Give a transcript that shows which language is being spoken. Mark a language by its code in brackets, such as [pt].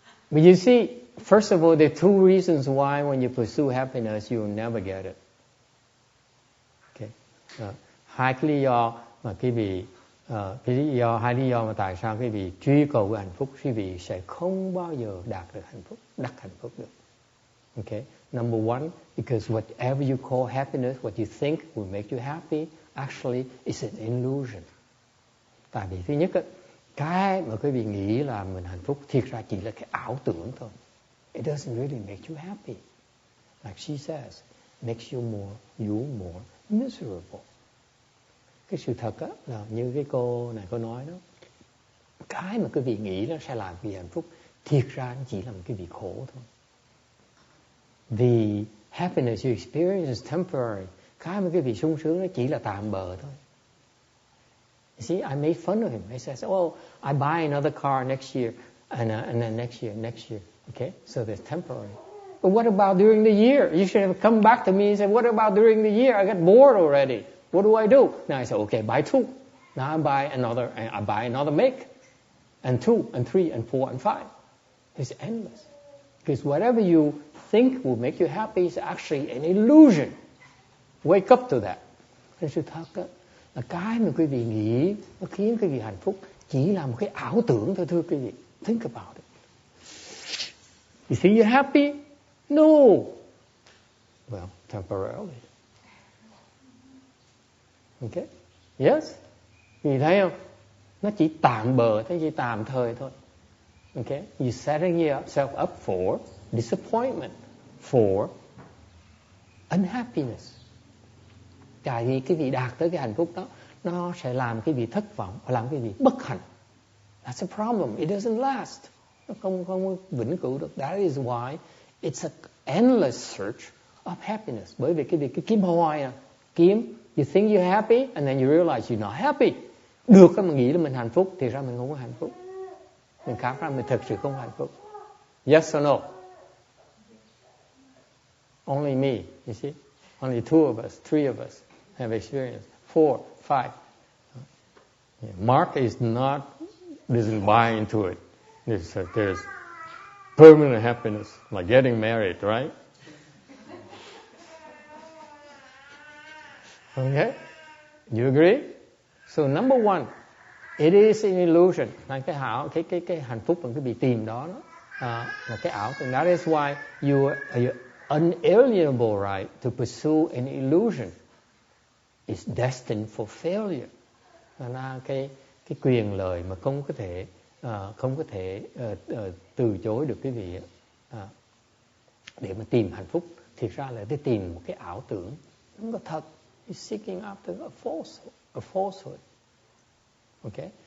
[en] But you see, first of all, there are two reasons why when you pursue happiness, you will never get it. Okay? [vi] Hai cái lý do mà quý vị, hai lý do mà tại sao quý vị truy cầu hạnh phúc, quý vị sẽ không bao giờ đạt được hạnh phúc, đắc hạnh phúc được. [en] Okay? Number one, because whatever you call happiness, what you think will make you happy, actually is an illusion. [vi] Tại vì thứ nhất, cái mà quý vị nghĩ là mình hạnh phúc, thiệt ra chỉ là cái ảo tưởng thôi. [en] It doesn't really make you happy. Like she says, makes you more miserable. [vi] Cái sự thật á, là như cái cô này cô nói đó, cái mà quý vị nghĩ nó sẽ làm quý vị hạnh phúc, thiệt ra nó chỉ làm quý vị khổ thôi. [en] The happiness you experience is temporary. [vi] Cái mà quý vị sung sướng nó chỉ là tạm bợ thôi. [en] You see, I made fun of him. I said, oh, I buy another car next year, and then next year. Okay, so that's temporary. But what about during the year? You should have come back to me and said, what about during the year? I got bored already. What do I do? Now I said, okay, buy two. Now I buy another make, and 2, and 3, and 4, and 5. It's endless. Because whatever you think will make you happy is actually an illusion. Wake up to that. [vi] Cái sự thật đó, là cái mà quý vị nghĩ nó khiến quý vị hạnh phúc chỉ là một cái ảo tưởng thôi, thưa quý vị. [en] Think about it. You think you're happy? No. Well, temporarily. Okay? Yes? [vi] Quý vị thấy không? Nó chỉ tạm bợ, nó chỉ tạm thời thôi. [en] Okay? You're setting yourself up for disappointment, for unhappiness. [vi] Tại vì cái vị đạt tới cái hạnh phúc đó, nó sẽ làm cái vị thất vọng, làm cái vị bất hạnh. [en] That's a problem. It doesn't last. [vi] Nó không vĩnh cửu được. [en] That is why it's an endless search of happiness. [vi] Bởi vì cái kiếm hoài à. Kiếm, [en] you think you're happy, and then you realize you're not happy. [vi] Được cái mà nghĩ là mình hạnh phúc, thì ra mình không có hạnh phúc. Mình cảm ra mình thực sự không hạnh phúc. [en] Yes or no? Only me, you see? Only 2 of us, 3 of us have experience. 4, 5. Mark doesn't buy into it. There's permanent happiness, like getting married, right? Okay? You agree? So number one, it is an illusion. [vi] Là cái hạnh phúc mà cái bị tìm đó là cái ảo. [en] And that is why you unalienable right to pursue an illusion is destined for failure. [vi] Là cái quyền lợi mà không có thể từ chối được quý vị để mà tìm hạnh phúc, thiệt ra là để tìm một cái ảo tưởng, không có thật. [en] You're seeking after a falsehood. Okay?